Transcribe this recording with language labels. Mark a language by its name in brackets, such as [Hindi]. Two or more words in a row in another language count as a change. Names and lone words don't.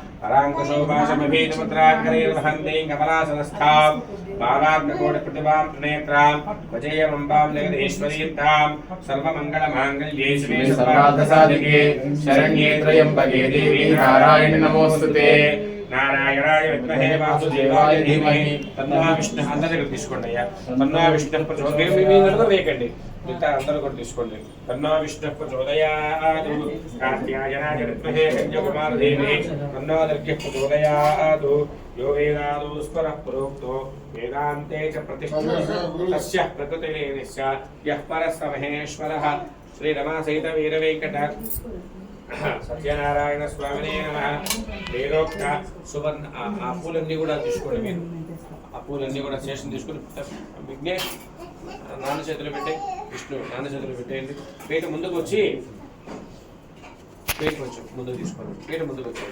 [Sanskrit] पराङ्कुशोभाषमभीतमुद्राकरैर्वहन्तीं कमलासनस्थां बालार्ककोटिप्रतिभां त्रिनेत्रां वजेयमम्बां जगदीश्वरीं तां सर्वमङ्गलमाङ्गल्ये शिवे सर्वार्थसाधिके शरण्ये त्र्यम्बके देवी नारायणि नमोस्तुते नारायणाय विद्महे वासुदेवाय धीमहि तन्नो विष्णुः [Telugu] అందరూ తీసుకోండి అయ్యా [Sanskrit] తన్నో విష్ణుః ప్రచోదయాత్ [Telugu] వేకండి మిగతా అందరూ కూడా తీసుకోండి [Sanskrit] తన్నో విష్ణుః ప్రచోదయాత్ కార్త్యాయనాయ విద్మహే కన్యాకుమారి ధీమహి తన్నో దుర్గః ప్రచోదయాత్ यो वेदादो स्परः प्रोक्तो वेदान्ते च प्रतिष्ठितः तस्य प्रकृतिरेनस्य यः परः स महेश्वरः श्रीरमासहित वीरवेङ्कट సత్యనారాయణ స్వామినే నమః. [Telugu] వేదోక్త సువర్ణ ఆ పూలన్నీ కూడా తీసుకోండి. మీరు ఆ పూలన్నీ కూడా స్టేషన్ తీసుకుని విఘ్నేష్ నాన్న చేతులు పెట్టే, విష్ణు నాన్న చేతులు పెట్టేయండి. పీట ముందుకు వచ్చి పీట కొంచెం ముందుకు తీసుకోండి. పీట ముందుకు వచ్చేయండి.